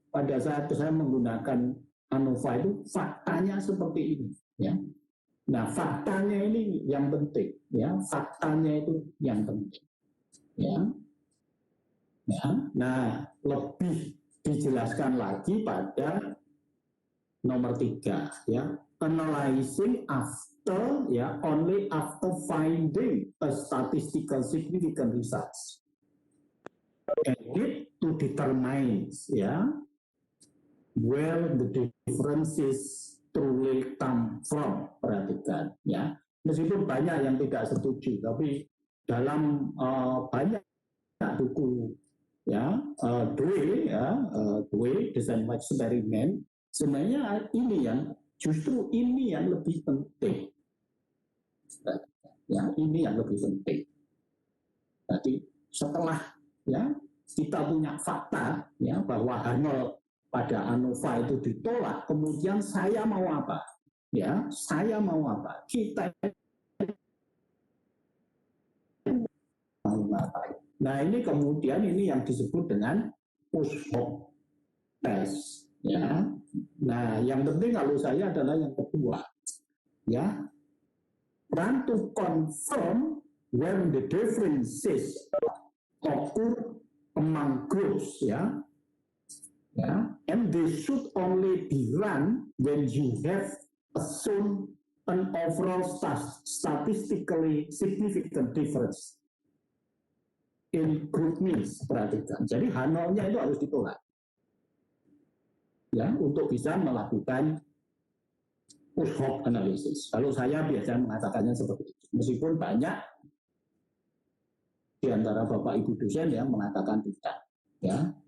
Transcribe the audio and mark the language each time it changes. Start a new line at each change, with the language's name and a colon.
Indonesian: Pada saat saya menggunakan ANOVA itu faktanya seperti ini. Ya. Nah, faktanya ini yang penting, ya. Faktanya itu yang penting, ya. Ya. Nah, lebih dijelaskan lagi pada nomor 3, ya.
English: Analyzing after, ya, only after finding a statistical significant results. Edit to determine, ya, where the differences truly come from.
Indonesian: Perhatikan ya, meskipun banyak yang tidak setuju, tapi dalam banyak buku ya Dewey Design Experiment, sebenarnya ini yang justru ini yang lebih penting ya, ini yang lebih penting. Jadi setelah ya kita punya fakta ya bahwa H0 pada ANOVA itu ditolak, kemudian saya mau apa? Ya, saya mau apa? Kita mau apa? Nah, ini kemudian ini yang disebut dengan post hoc test. Ya, nah yang penting kalau saya adalah yang kedua.
English: Ya, run to confirm when the differences occur among groups. Ya. Ya, and they should only be run when you have shown an overall statistically significant difference in group means.
Indonesian: Perhatikan, jadi H0-nya itu harus ditolak ya untuk bisa melakukan post hoc analysis. Kalau saya biasanya mengatakannya seperti itu, meskipun banyak di antara Bapak Ibu dosen yang mengatakan tidak ya.